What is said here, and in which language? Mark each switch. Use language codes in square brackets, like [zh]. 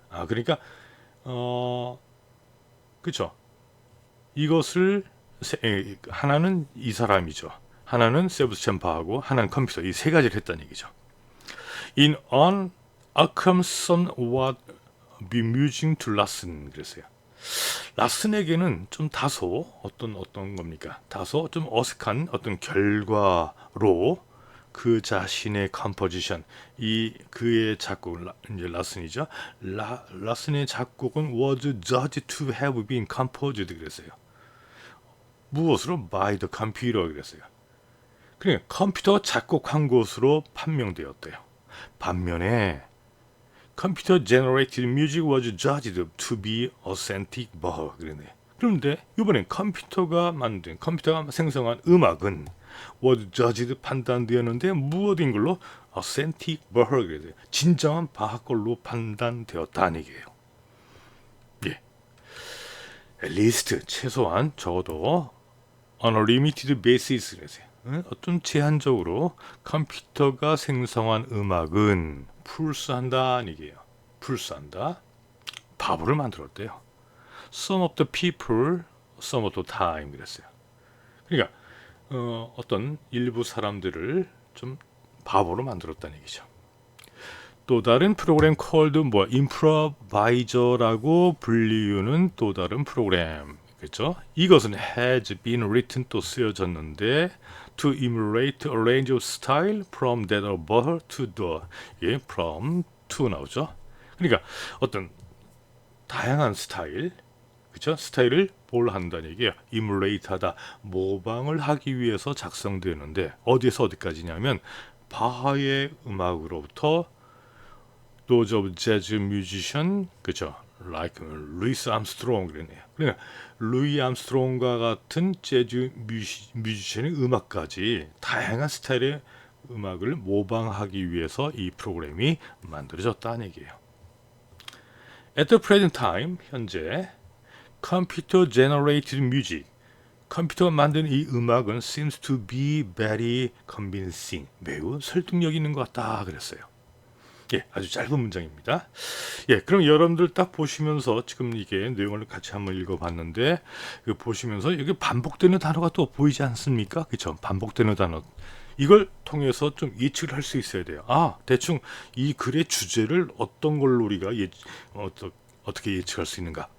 [ko] 그러니까 그렇죠. 이것을 하나는 이 사람이죠. 하나는 세바스찬 바하고 하나는 컴퓨터. 이 세 가지를 했다는 얘기죠. [en] In an Ackerson was bemusing to Lassen [ko] 그랬어요. 라슨에게는 좀 다소 어떤 겁니까? 다소 좀 어색한 어떤 결과로 그 자신의 컴포지션, 그의 작곡 이제 라슨이죠. 라슨의 작곡은 [en] was judged to have been composed [ko] 그랬어요. 무엇으로? [en] By the computer [ko] 그랬어요. 그러니까 컴퓨터 작곡한 것으로 판명되었대요. 반면에 [en] Computer generated music was judged to be authentic [ko] 그러네. 그런데 이번엔 컴퓨터가 생성한 음악은 [en] was judged [ko] 판단되었는데 무엇인 걸로? authentic 그래요. 진정한 바하 걸로 판단되었다는 얘기예요. 예. [en] at least [ko] 최소한 적어도 [en] on a limited basis [ko] 그래요. 어떤 제한적으로 컴퓨터가 생성한 음악은 풀스한다는 얘기예요. 풀스한다. 바보를 만들었대요. [en] Some of the people, some of the time [ko] 그랬어요. 그러니까 어떤 일부 사람들을 좀 바보로 만들었다는 얘기죠. 또 다른 프로그램 called improviser라고 불리우는 또 다른 프로그램. 그렇죠? 이것은 [en] has been written [ko] 또 쓰여졌는데 [en] to emulate a range of style from that of Bach to the from to [ko] 나오죠. 그러니까 어떤 다양한 스타일, 그렇죠? 스타일을 뭘 한다는 얘기예요. emulate하다, 모방을 하기 위해서 작성되는데 어디에서 어디까지냐면 바하의 음악으로부터 [en] those of jazz musician, [ko] 그렇죠? like 루이스 암스트롱 그러네요. 그러니까 루이 암스트롱과 같은 재즈 뮤지션의 음악까지 다양한 스타일의 음악을 모방하기 위해서 이 프로그램이 만들어졌다는 얘기예요. [en] At the present time, [ko] 현재 [en] computer generated music, [ko] 컴퓨터가 만든 이 음악은 [en] seems to be very convincing, [ko] 매우 설득력 있는 것 같다 그랬어요. 예, 아주 짧은 문장입니다. 예, 그럼 여러분들 딱 보시면서 지금 이게 내용을 같이 한번 읽어봤는데 보시면서 여기 반복되는 단어가 또 보이지 않습니까? 그렇죠? 반복되는 단어. 이걸 통해서 좀 예측을 할 수 있어야 돼요. 대충 이 글의 주제를 어떤 걸로 우리가 어떻게 예측할 수 있는가?